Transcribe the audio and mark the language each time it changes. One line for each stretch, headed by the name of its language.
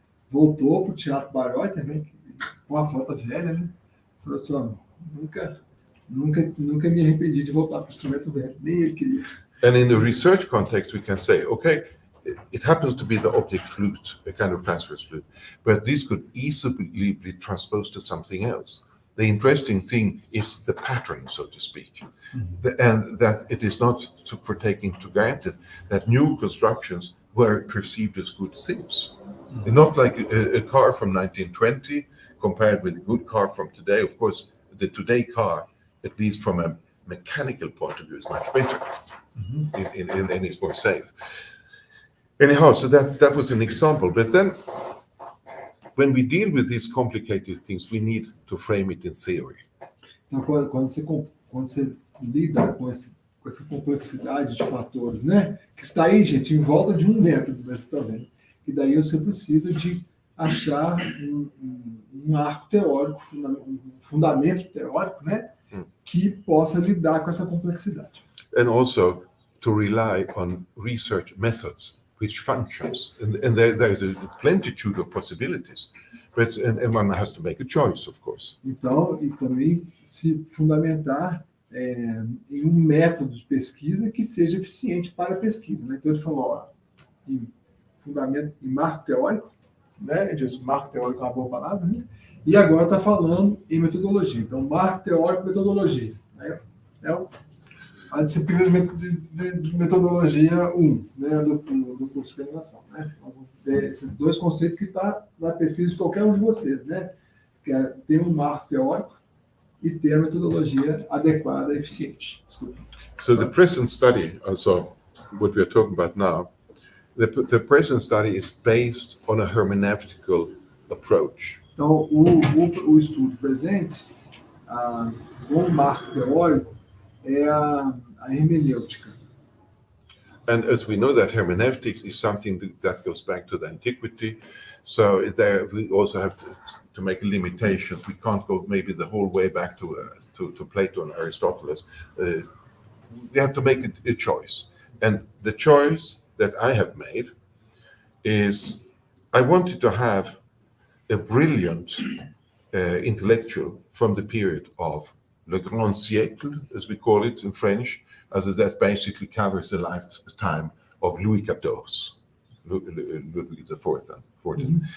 Portuguese: Voltou para o Teatro Bayreuth também, com a flauta velha, né? Falou assim, nunca me arrependi de voltar para o instrumento velho, nem ele queria.
English: And in the research context, we can say, okay, it happens to be the object flute, a kind of transverse flute, but this could easily be transposed to something else. The interesting thing is the pattern, so to speak, and that it is not for taking to granted that new constructions were perceived as good things. Not like a car from 1920 compared with a good car from today. Of course, the today car, at least from a mechanical point of view, is much better and it's more safe. Anyhow, so that was an example. But then, when we deal with these complicated things, we need to frame it in theory.
Portuguese: Então, quando você lida com essa complexidade de fatores, né? Que está aí, gente, em volta de um método, né, você está vendo? E daí você precisa de achar um um arco teórico, um fundamento teórico, né, que possa lidar com essa complexidade.
English: And also to rely on research methods which functions. And there's a plenitude of possibilities. But, and one has to make a choice, of course.
Portuguese: Então, e também se fundamentar em um método de pesquisa que seja eficiente para a pesquisa, né? Então, ele falou, ó, em fundamento, em marco teórico, né? Ele diz, marco teórico é uma boa palavra, né? E agora está falando em metodologia. Então, marco teórico, metodologia. Né? A disciplina de metodologia 1, né? do curso de animação. Né? Nós vamos ver esses dois conceitos que estão na pesquisa de qualquer um de vocês, né? Que é ter um marco teórico e ter a metodologia adequada e eficiente. Desculpa.
English: So the present study, also what we are talking about now, the present study is based on a hermeneutical approach.
Portuguese: Então, o estudo presente, com o marco teórico, é a hermenêutica.
English: And as we know that hermeneutics is something that goes back to the antiquity, so there we also have to make limitations. We can't go maybe the whole way back to Plato and Aristotle. We have to make a choice. And the choice that I have made is I wanted to have a brilliant intellectual from the period of le grand siècle, as we call it in French, as that basically covers the lifetime of Louis XIV, Ludwig IV and XIV.